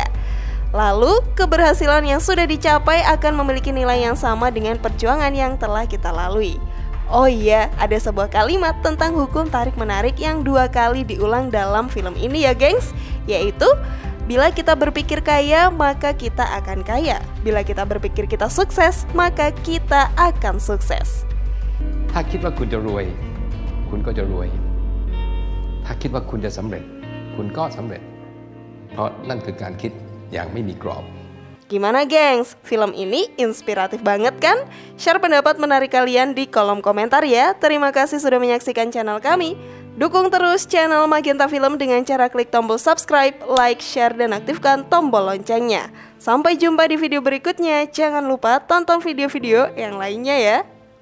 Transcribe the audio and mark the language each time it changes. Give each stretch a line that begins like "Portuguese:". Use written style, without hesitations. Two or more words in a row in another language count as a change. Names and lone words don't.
Indonesian: Lalu, keberhasilan yang sudah dicapai akan memiliki nilai yang sama dengan perjuangan yang telah kita lalui. Oh iya, ada sebuah kalimat tentang hukum tarik-menarik yang 2 kali diulang dalam film ini ya gengs, yaitu bila kita berpikir kaya, maka kita akan kaya. Bila kita berpikir kita sukses, maka kita akan sukses.
Thai: ถ้าคิดว่าคุณจะรวยคุณก็จะรวยถ้าคิดว่าคุณจะสำเร็จคุณก็สำเร็จเพราะนั่นคือการคิดอย่างไม่มีกรอบ
Indonesian: Gimana gengs? Film ini inspiratif banget kan? Share pendapat menarik kalian di kolom komentar ya. Terima kasih sudah menyaksikan channel kami. Dukung terus channel Magenta Film dengan cara klik tombol
English: subscribe, like, share,
Indonesian: dan aktifkan tombol loncengnya. Sampai jumpa di video berikutnya. Jangan lupa tonton video-video yang lainnya ya.